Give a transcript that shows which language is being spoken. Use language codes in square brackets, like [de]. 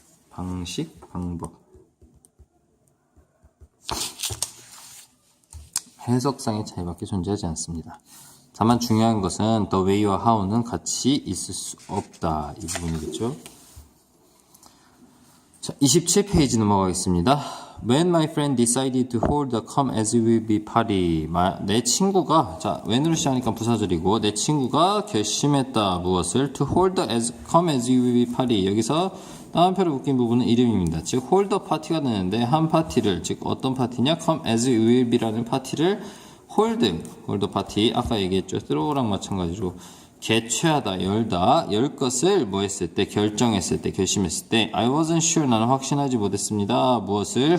[ko] 방식, 방법 해석상의 차이밖에 존재하지 않습니다. 다만 중요한 것은 the way와 how는 같이 있을 수 없다. 이 부분이겠죠. 자, 27페이지 넘어가겠습니다. [en] When my friend decided to hold the come as we will be party. [ko] 내 친구가, 자, when으로 시작하니까 부사절이고, 내 친구가 결심했다. 무엇을? [en] To hold the come as we will be party. [ko] 여기서 따옴표를 묶인 부분은 이름입니다. 즉, hold the party가 되는데, 한 파티를, 즉, 어떤 파티냐? [en] come as we will be [ko] 라는 파티를 홀드 파티 아까 얘기했죠. throw랑 마찬가지로 개최하다, 열 것을 뭐 했을 때, 결정했을 때, 결심했을 때 [en] I wasn't sure [ko] 나는 확신하지 못했습니다. 무엇을?